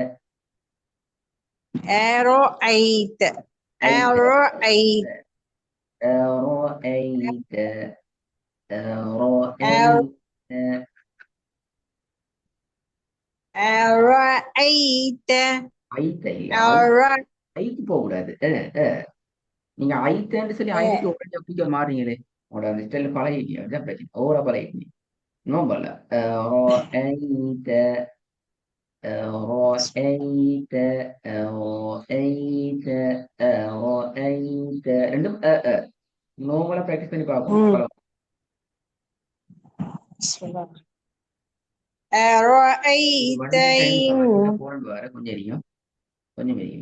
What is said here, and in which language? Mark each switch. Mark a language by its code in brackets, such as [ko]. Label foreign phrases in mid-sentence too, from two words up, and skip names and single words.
[ar] أرأيت أيت. أرأيت أرأيت. أر- أرأيت. أرأيت [ta] ஐத்த இல்ல, [ar] أر- [ta] ஐக்கு போக கூடாது. நீங்க ஐத்தன்னு சொல்லி ஐக்கு உடனே அப்படி மாறுறீங்களே. உங்களோட அந்த ஸ்டைல பழகிட்டீங்க, அதுதான் பிரச்சனை. ஓவரா பழகிட்டீங்க. நோம்பல்ல. [ar] رأيت. رأيت. رأيت. [ta] رأيت ரெண்டும் நோம்பலா பிராக்டிஸ் பண்ணி பார்க்கணும். ம். பழகும். [ar] بسم الله. أرأيت [ta] வண்டி டைம் [ar] إن [ta] போன வர கொஞ்சம் எரியும், கொஞ்சம் எரியும்.